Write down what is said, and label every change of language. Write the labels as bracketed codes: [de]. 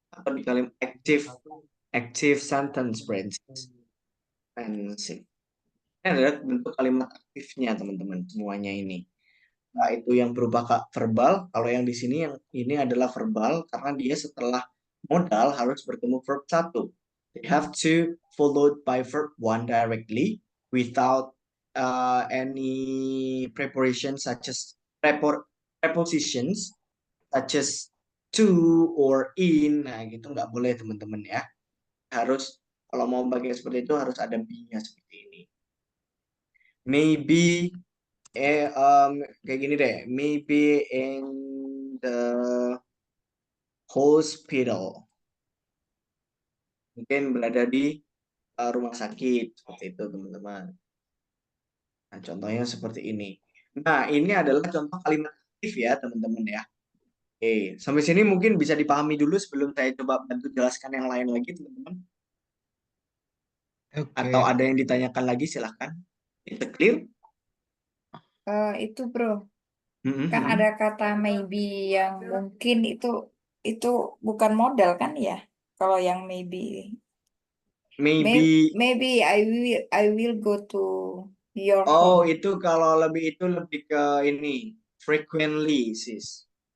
[id] Atau di kalimat active sentence Francis. Expensive. Ini adalah bentuk kalimat aktifnya teman-teman semuanya ini. Nah, itu yang berupa verbal. Kalau yang di sini yang ini adalah verbal karena dia setelah modal harus bertemu verb 1. [en] They have to followed by verb 1 directly without any preparation such as prepositions such as to or in. [id] Nah, gitu nggak boleh teman-teman ya. Harus kalau mau pakai seperti itu harus ada be-nya seperti ini. Maybe kayak gini deh, [en] maybe in the hospital, [id] mungkin berada di rumah sakit seperti itu teman-teman. Nah, contohnya seperti ini. Nah, ini adalah contoh kalimat aktif ya teman-teman ya. Oke, sampai sini mungkin bisa dipahami dulu sebelum saya coba bantu jelaskan yang lain lagi teman-teman. Atau ada yang ditanyakan lagi silahkan. Itu clear? Itu bro, kan ada kata maybe yang mungkin itu bukan modal kan ya? Kalau yang [en] maybe maybe I will go to your home. [id] Itu kalau itu lebih ke ini frequently sis.